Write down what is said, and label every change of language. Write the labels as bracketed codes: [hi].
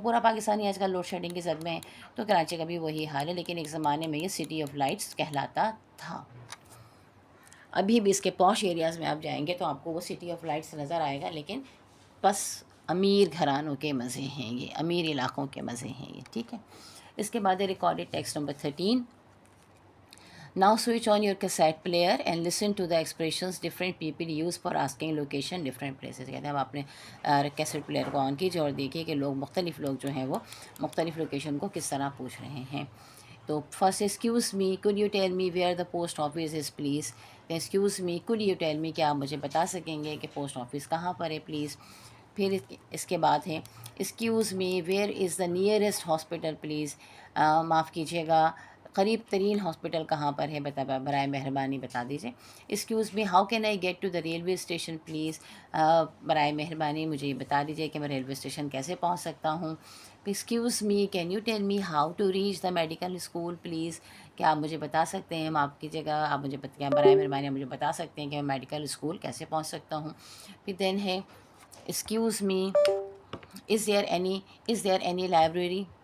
[ur] پورا پاکستانی آج کل لوڈ شیڈنگ کے زد میں ہے، تو کراچی کا بھی وہی حال ہے، لیکن ایک زمانے میں یہ سٹی آف لائٹس کہلاتا تھا. ابھی بھی اس کے پوش ایریاز میں آپ جائیں گے تو آپ کو وہ سٹی آف لائٹس نظر آئے گا، لیکن بس امیر گھرانوں کے مزے ہیں، یہ امیر علاقوں کے مزے ہیں یہ. ٹھیک ہے. اس کے بعد recorded text number 13. [en] Now switch on your cassette player and listen to the expressions different people use for asking location different places. [ur] کہتے ہیں اب آپ نے کیسٹ پلیئر کو آن کیجیے اور دیکھیے کہ مختلف لوگ جو ہیں وہ مختلف لوکیشن کو کس طرح پوچھ رہے ہیں. [en] تو first excuse me could you tell me where the post office is please. Excuse me could you tell me [ur] کیا آپ مجھے بتا سکیں گے کہ پوسٹ آفس کہاں پر ہے پلیز. پھر اس کے بعد ہے [en] Excuse me where is the nearest hospital please. [ur] معاف کیجیے گا قریب ترین ہاسپٹل کہاں پر ہے برائے مہربانی بتا دیجیے. [en] Excuse me how can I get to the railway station please. [ur] برائے مہربانی مجھے یہ بتا دیجیے کہ میں ریلوے اسٹیشن کیسے پہنچ سکتا ہوں. [en] Excuse me can you tell me how to reach the medical school please. [ur] کیا آپ مجھے بتا سکتے ہیں، معاف کیجیے گا آپ مجھے برائے مہربانی مجھے بتا سکتے ہیں کہ میں میڈیکل اسکول کیسے پہنچ سکتا ہوں. [en] پھر دین ہے excuse me is there any library.